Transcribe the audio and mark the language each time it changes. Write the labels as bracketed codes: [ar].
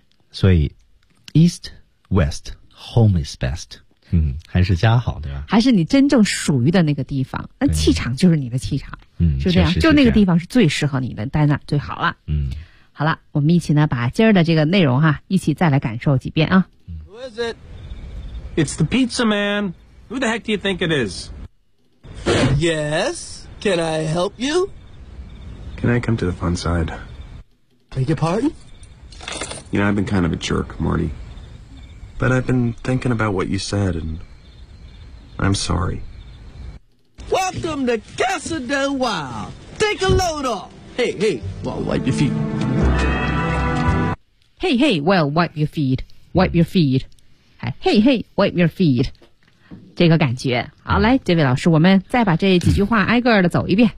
[zh] 所以 [en] ，East West Home is best。 [zh] 嗯，还是家好，对吧？还是你真正属于的那个地方，那气场就是你的气场。嗯，就这样，就那个地方是最适合你的，待那最好了。嗯。好了，我们一起呢把今儿的这个内容哈，一起再来感受几遍啊。 [en] Who is it? It's the pizza man. Who the heck do you think it is? Yes, can I help you? Can I come to the fun side? Beg your pardon? You know, I've been kind of a jerk, Marty. But I've been thinking about what you said, and I'm sorry. Welcome to Casa del Wild. Take a load off. Hey, well, wipe your feet. Hey, hey, well, wipe your feet, wipe your feet. Hey, hey, wipe your feet. [zh] 这个感觉。好，来，这位老师，我们再把这几句话挨个的走一遍。